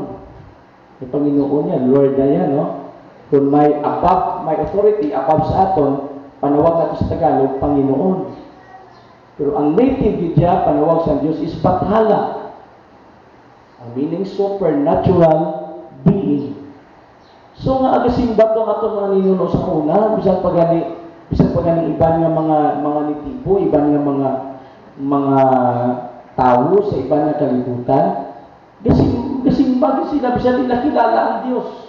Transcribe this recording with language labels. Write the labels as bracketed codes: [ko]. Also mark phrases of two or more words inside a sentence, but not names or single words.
[hil] Yung Panginoon niya, Lord na yan, no? Kung may [en] authority above [hil] sa aton, panawag natin sa Tagalog, Panginoon. Pero ang native diya, panawag sa Diyos is Bathala. Ang meaning, [en] supernatural being. [hil] So nga agasimba to ato mga ninuno sa una, bisan pagani iban nga mga nitibo, iban nga mga tao sa iban nga kalibutan, gasimba sila bisan nila kilala ang Dios.